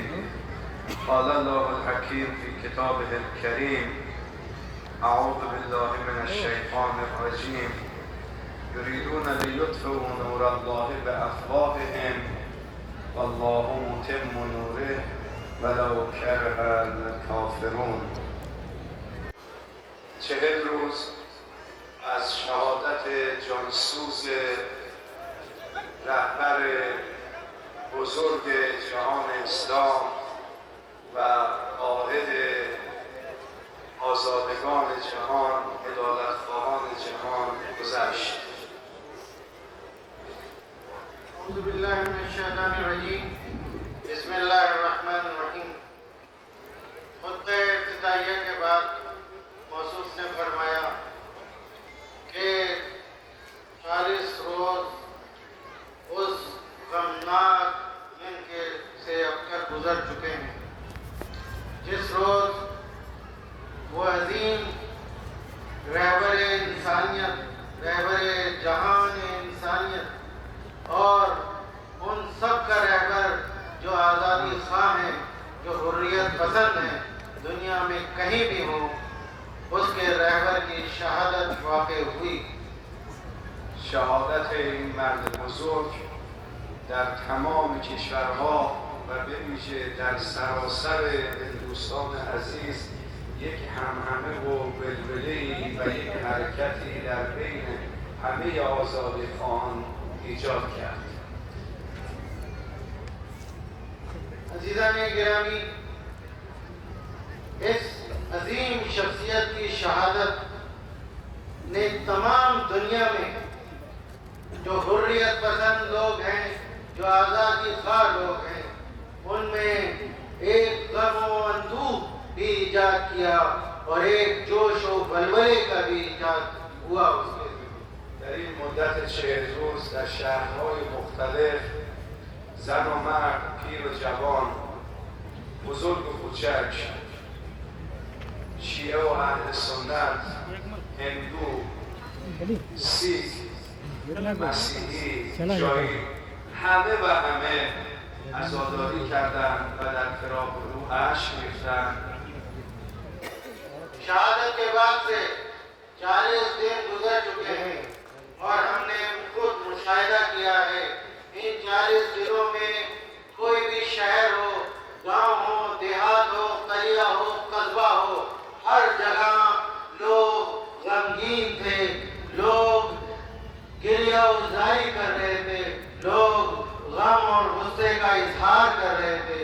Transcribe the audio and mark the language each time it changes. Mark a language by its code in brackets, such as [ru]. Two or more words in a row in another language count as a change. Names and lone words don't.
[ar] قال الله الحكيم في كتابه الكريم: أعوذ بالله من الشيطان الرجيم يريدون ليطفئوا نور الله بأفواههم والله متم نوره ولو كره الكافرون. [fa] 40 روز از شهادت جانسوز رهبر بزرگ جهان اسلام و قائد آزادگان جهان، عدالتخواهان جهان گذشت. [ar] أعوذ بالله من الشيطان الرجيم. بسم الله الرحمن الرحيم. [ur] خطبے ابتدائیہ کے بعد موصوف نے فرمایا کہ 40 روز اس غمناک دن کے سے اب تک گزر چکے ہیں، جس روز وہ عظیم رہبر انسانیت، رہبر جہان انسانیت اور ان سب کا رہبر جو آزادی خواہ ہیں، جو حریت پسند ہیں، دنیا میں کہیں بھی ہو، اس کے رہبر کی شہادت واقع ہوئی. [fa] شهادت این مرد بزرگ در تمام کشورها و به ویژه در سراسر هندوستان عزیز یک همهمه و ولوله‌ای و یک حرکتی در بین همه آزادیخواهان ایجاد کرد. [ur] عزیزان گرامی، اس عظیم شخصیت کی شہادت نے تمام دنیا میں جو حریت پسند لوگ ہیں، جو آزادی خواہ لوگ ہیں، ان میں ایک غم و اندوہ بھی ایجاد کیا اور ایک جوش و ولولے کا بھی ایجاد ہوا اس کے. [fa] در این مدت 40 روز در شهرهای مختلف زن و مرد، پیر و جوان، بزرگ و کوچک، شیعه و اهل سنت، هندو، سیخ، مسیحی، جایی، همه و همه عزاداری کردند و در فراق روح اشک ریختند. [ur] شہادت کے بعد سے 40 دن گزر چکے ہیں اور ہم نے خود مشاہدہ کیا ہے. ان 40 دنوں میں کوئی بھی شہر ہو، گاؤں ہو، دیہات ہو، کلیا ہو، قصبہ ہو، ہر جگہ لوگ غمگین تھے، لوگ گریہ و زاری کر رہے تھے، لوگ غم اور غصے کا اظہار کر رہے تھے.